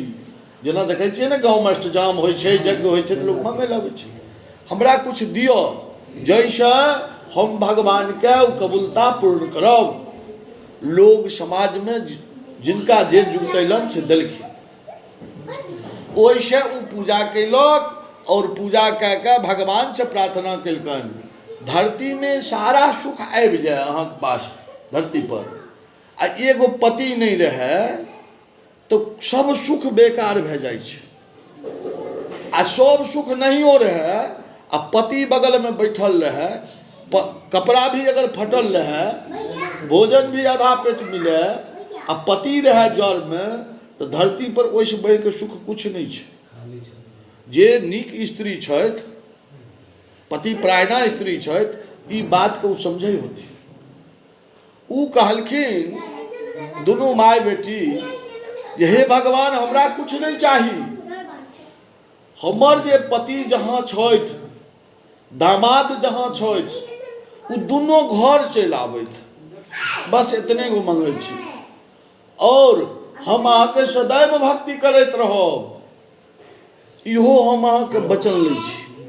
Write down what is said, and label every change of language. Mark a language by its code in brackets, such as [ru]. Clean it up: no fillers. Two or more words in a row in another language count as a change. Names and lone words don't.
[mai] जेना देखे छियै ने गाँव में अष्टजाम होइ छै, यज्ञ होइ छै तो लोग मांगे लगे छै, हमरा कुछ दियो जैसे हम भगवान के कबूलता पूर्ण करब। लोग समाज में जिनका जे जुटैलन से देलखिन, ओइसे ओ पूजा कैलक और पूजा कह के भगवान से प्रार्थना कलकन धरती में सारा सुख आबि जाए अहाँ के पास धरती पर। आ एगो पति नहीं रहे तो सब सुख बेकार भे जाए छै। आ सब सुख नहियो रहे आ पति बगल में बैठल रहे, कपड़ा भी अगर फटल रहे, भोजन भी आधा पेट मिले आ पति रहे जड़ में, तो धरती पर ओइसे बढ़ के सुख कुछ नहीं छै। जे नीक स्त्री छथि, पति प्रायणा स्त्री छथि, ई बात को समझे होती। ऊ कहलखिन दोनों माय बेटी, हे भगवान हमरा कुछ नहीं चाही, हमर जे पति जहाँ छथि, दामाद जहाँ छथि, उ दोनों घर चलि आबैत, बस इतने गो मंगै छी, और हम अहाँके सदैव भक्ति करैत रहब, इहो हम अहाँके वचन लै छी।